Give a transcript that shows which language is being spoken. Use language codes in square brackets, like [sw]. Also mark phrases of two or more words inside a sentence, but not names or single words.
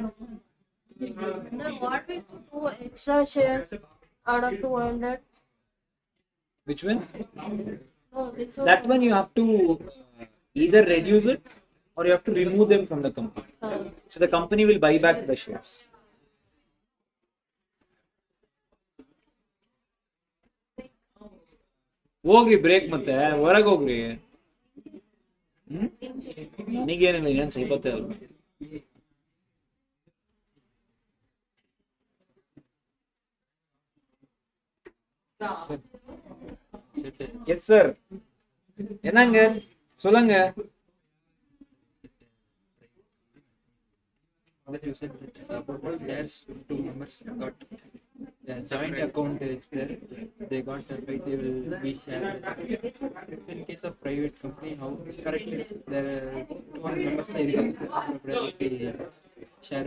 [en] Then what we could do extra shares out of 200? Which one? No, this That one you have to either reduce it or you have to remove them from the company. So the company will buy back the shares. [kn] ಹೋಗ್ರಿ ಬ್ರೇಕ್ ಮತ್ತೆ ಹೊರಗೆ ಹೋಗ್ರಿ ನನಗೇನಿಲ್ಲ ಇನ್ನೇನು ಸ್ವಲ್ಪ ಹೊತ್ತೇ ಅಲ್ವಾ [en] yes sir [ta] என்னங்க சொல்லுங்க [en] That you said that about there's two members got the joint account is there. They got that right. They will be shared. In case of private company, how correctly there are 200 members they will share.